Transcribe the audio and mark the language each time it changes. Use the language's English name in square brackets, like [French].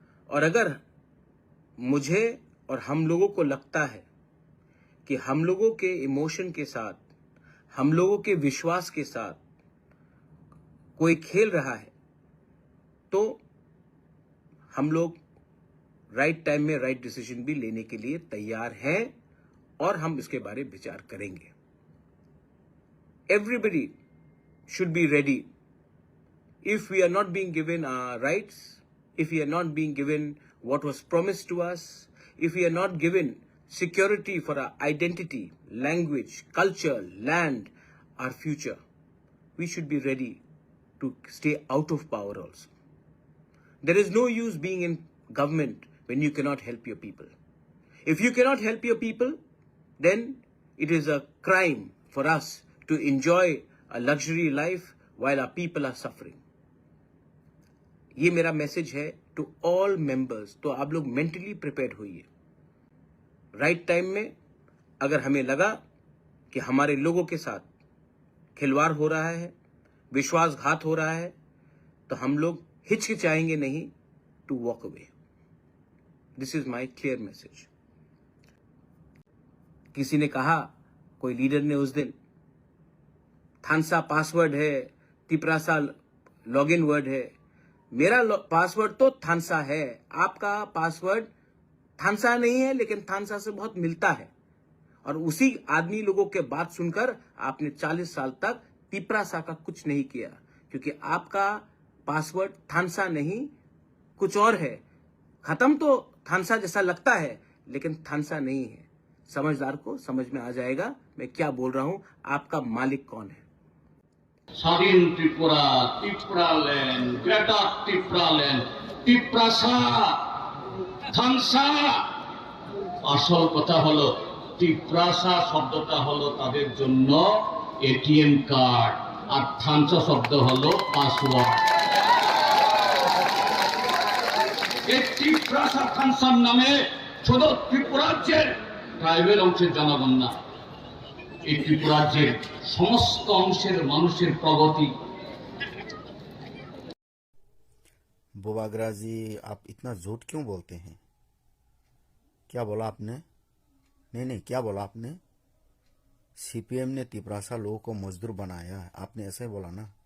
[Hindi] और अगर मुझे और हम लोगों को लगता है कि हम लोगों के इमोशन के साथ, हम लोगों के विश्वास के साथ कोई खेल रहा है, तो हम लोग राइट टाइम में राइट डिसीजन भी लेने के लिए तैयार हैं और हम इसके बारे में विचार करेंगे। Everybody [English] should be ready. If we are not being given our rights, if we are not being given what was promised to us, if we are not given security for our identity, language, culture, land, our future, we should be ready to stay out of power also. There is no use being in government when you cannot help your people. If you cannot help your people, then it is a crime for us to enjoy a luxury life while our people are suffering. [Hindi] ये मेरा message है [English] To all members. [Hindi] तो आप लोग mentally prepared होइए। Right time में अगर हमें लगा कि हमारे लोगों के साथ खिलवाड़ हो रहा है, विश्वासघात हो रहा है, तो हम लोग हिचकिचाएंगे नहीं [English] To walk away. This is my clear message. [Hindi] किसी ने कहा, कोई लीडर ने उस दिन, थानसा पासवर्ड है, तिपरासा लॉगिन वर्ड है। मेरा पासवर्ड तो थानसा है, आपका पासवर्ड थानसा नहीं है, लेकिन थानसा से बहुत मिलता है। और उसी आदमी लोगों के बात सुनकर आपने 40 साल तक तिपरासा का कुछ नहीं किया, क्योंकि आपका पासवर्ड थानसा नहीं कुछ और है। खत्म तो थानसा जैसा लगता है, लेकिन थानसा नहीं है। समझदार को समझ में आ जाएगा मैं क्या बोल रहा हूं, आपका मालिक कौन है। [Bangla] স্বাধীন ত্রিপুরা, ত্রিপুরাল্যান্ড, গ্রেটার ত্রিপুরাল্যান্ড, ত্রিপ্রাসা, থানসা। আসল কথা হলো ত্রিপ্রাসা শব্দটা হলো তাদের জন্য এটিএম কার্ড, আর থানসা শব্দ হলো পাসওয়ার্ড। এই ত্রিপ্রাসা থানসার নামে শুধু ত্রিপুরাজ্যের ট্রাইবেল অংশের জনগণ না, এই ত্রিপুরাজ্যের সমস্ত অংশের মানুষের প্রগতি। [Hindi] बोबागरा जी, आप इतना झूठ क्यों बोलते हैं? क्या बोला आपने? नहीं, क्या बोला आपने? सीपीएम ने तिपरासा लोगों को मजदूर बनाया, आपने ऐसा ही बोला ना।